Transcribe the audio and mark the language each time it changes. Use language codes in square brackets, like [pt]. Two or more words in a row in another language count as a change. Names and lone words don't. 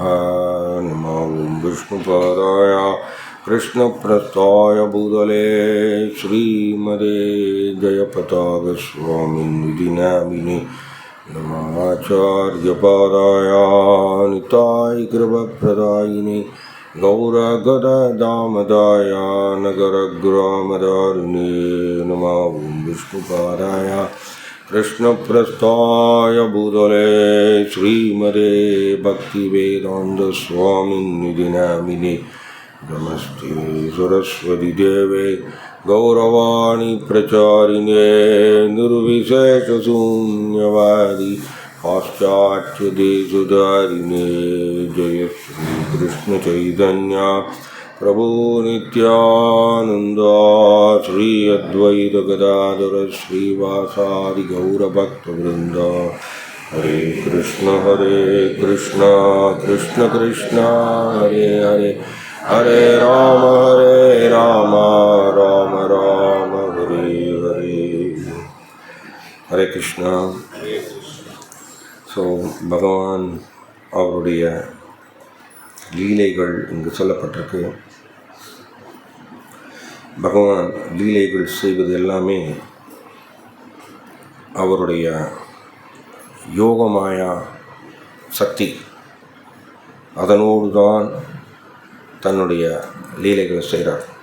[sa] नमो ओम् विष्णुपादाय कृष्णप्रस्थाय भूतले श्रीमते जयपताक स्वामिनिति नामिने नमःआचार्यपादाय निताय कृपप्रदायिने गौरगदामदाय नगरग्रामदारिणे नमः ओं विष्णुपादाय कृष्णप्रस्थाय भूतले श्रीमदे भक्तिवेदान्तस्वामिनिधि नामिने नमस्ते सरस्वती देवे गौरवाणी प्रचारिणे निर्विशेषशून्यवादी पाश्चात्यदेशधारिणे जय श्री कृष्ण चैतन्य प्रभु नित्यानंद श्री अद्वैत गदाधर श्रीवासादि गौरभक्तवृंद. हरे कृष्ण कृष्ण कृष्ण हरे हरे हरे राम राम राम हरे हरे. हरे कृष्णा. [ta] ஸோ பகவான் அவருடைய லீலைகள் இங்கு சொல்லப்பட்டிருக்கு. பகவான் லீலைகள் செய்வது எல்லாமே அவருடைய யோகமாயா சக்தி, அதனோடு தான் தன்னுடைய லீலைகளை செய்கிறார்.